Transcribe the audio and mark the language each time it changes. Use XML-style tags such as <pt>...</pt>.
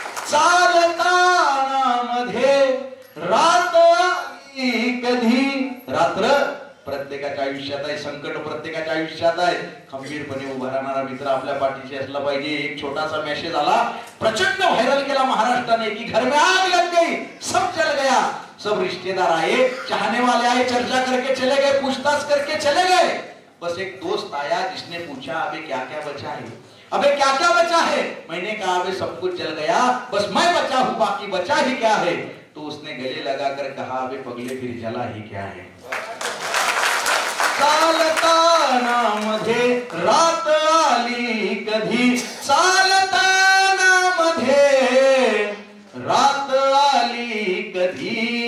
<mr>चालताना मध्ये रात आली कधी, रात्र प्रत्येकाच्या आयुष्यात आहे, संकट प्रत्येकाच्या आयुष्यात आहे. खंबीरपणे उभा राहणारा मित्र आपल्या पाठीशी असला पाहिजे. एक छोटासा मेसेज आला, प्रचंड व्हायरल केला महाराष्ट्राने, की</mr> <hi>घर में आग लग गई, सब जल गया, सब रिश्तेदार आए, चाहने वाले आए, चर्चा करके चले गए, पूछताछ करके चले गए. बस एक दोस्त आया जिसने पूछा, अबे क्या क्या बचा है, अबे क्या क्या बचा है. मैंने कहा अबे सब कुछ जल गया, बस मैं बचा हूं, बाकी बचा ही क्या है. तो उसने गले लगाकर कहा, अबे पगले फिर जला ही क्या है.</hi> <mr>चालताना मध्ये रात आली कधी, चालताना मध्ये रात आली कधी.</mr>